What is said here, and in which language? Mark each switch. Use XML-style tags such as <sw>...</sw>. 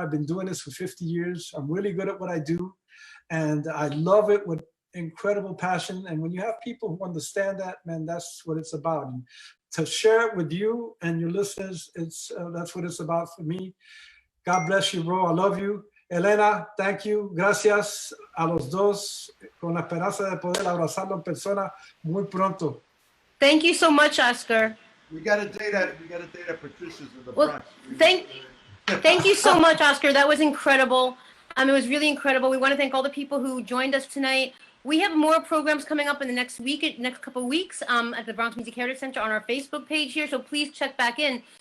<en>I've been doing this for 50 years. I'm really good at what I do. And I love it with incredible passion. And when you have people who understand that, man, that's what it's about. And to share it with you and your listeners, that's what it's about for me. God bless you, bro. I love you. Elena, thank you.</en> <es>Gracias a los dos, con la esperanza de poder abrazarlo en persona muy pronto.</es> <en>Thank you so much, Oscar. We got a date at Patricia's in the Bronx. Thank you so much, Oscar. That was incredible. It was really incredible. We want to thank all the people who joined us tonight. We have more programs coming up in the next couple of weeks at the Bronx Music Heritage Center on our Facebook page here, so please check back in.</en>